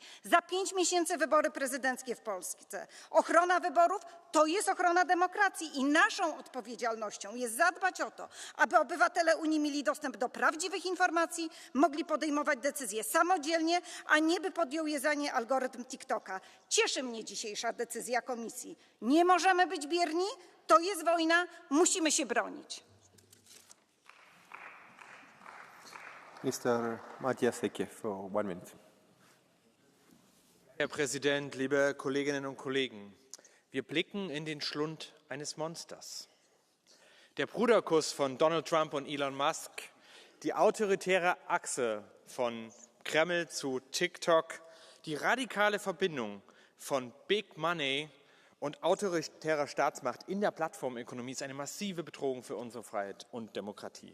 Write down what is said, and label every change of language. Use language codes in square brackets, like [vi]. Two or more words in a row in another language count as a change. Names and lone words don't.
[pl] Za 5 miesięcy wybory prezydenckie w Polsce. Ochrona wyborów to jest ochrona demokracji i naszą odpowiedzialnością jest zadbać o to, aby obywatele Unii mieli dostęp do prawdziwych informacji, mogli podejmować decyzje samodzielnie, a nie by podjął je za nie algorytm TikToka. Cieszy mnie dzisiejsza decyzja Komisji. Nie możemy być bierni, to jest wojna, musimy się bronić. [en] Mr. Matthias Hecke for 1 minute. [de] Herr Präsident, liebe Kolleginnen und Kollegen! Wir blicken in den Schlund eines Monsters. Der Bruderkuss von Donald Trump und Elon Musk, die autoritäre Achse von Kreml zu TikTok, die radikale Verbindung von [en] Big Money [de] und autoritärer Staatsmacht in der Plattformökonomie ist eine massive Bedrohung für unsere Freiheit und Demokratie.